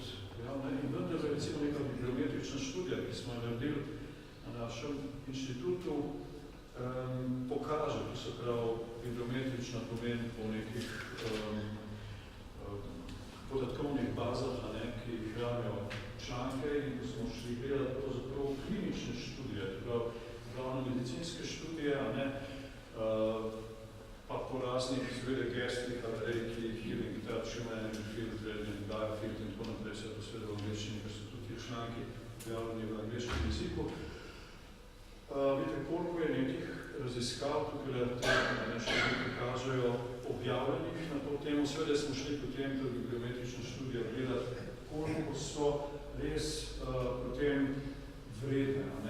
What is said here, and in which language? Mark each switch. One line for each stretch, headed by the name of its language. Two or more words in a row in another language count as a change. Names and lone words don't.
Slovenian: In vendar je recimo neka bibliometrična študija, ki smo jo naredili na našem inštitutu, pokaže, to se pravi bibliometrična pomen po nekih podatkovnih bazah, ki hranijo članke in ko smo šli gledati pravzaprav klinične študije, glavno medicinske študije, pa po raznih izvede gestrih,
English: reiki, healing touch, human energy field, radiant biofield
Slovenian: in tako naprej, vse to sveda v angleščini, ker so tudi ti članki objavljeni v angleškem jeziku. Vidite, koliko je nekih raziskav, tukaj še nekaj kažejo o objavljenih na to temo. Seveda smo šli potem tudi bibliometrično študijo gledati, koliko so res potem vredne, ne?